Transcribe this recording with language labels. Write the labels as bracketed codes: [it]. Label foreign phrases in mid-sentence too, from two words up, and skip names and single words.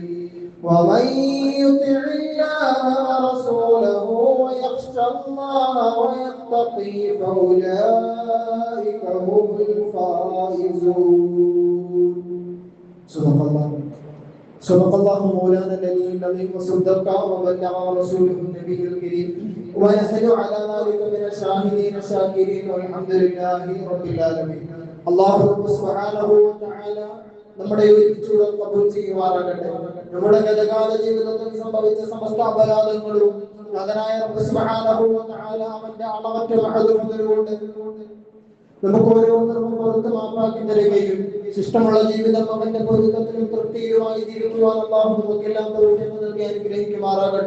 [ar] ومن يطع الله ورسوله ويخشى الله ويتقي فأولئك هم الفائزون. صدق الله مولانا العلي العظيم وصدق وبلغ رسوله النبي الكريم ونحن على ذلك من الشاهدين الشاكرين والحمد لله رب العالمين. الله سبحانه وتعالى [ml] നമ്മുടെ ഒരുമിച്ചുള്ള കബൂൽ ചെയ്യുമാറാകട്ടെ. നമ്മുടെ ഗതകാല ജീവിതത്തിൽ സംഭവിച്ച സമസ്ത അപരാധങ്ങളും നാഥനായ റബ്ബ് [ar] سبحانه وتعالى [ml] അവന്റെ അളവറ്റ മഹദൂറുകൊണ്ട് നമുക്ക് ഓരോരുത്തർക്കും പുറത്ത് മാപ്പാക്കി തരികയും ശിഷ്ടമുള്ള ജീവിതം അവന്റെ പൊരുത്തത്തിലും തൃപ്തിയിലുമായി ജീവിക്കുവാൻ അല്ലാഹു നമുക്കെല്ലാം തൗഫീഖ് നൽകി അനുഗ്രഹിക്കുമാറാകട്ടെ.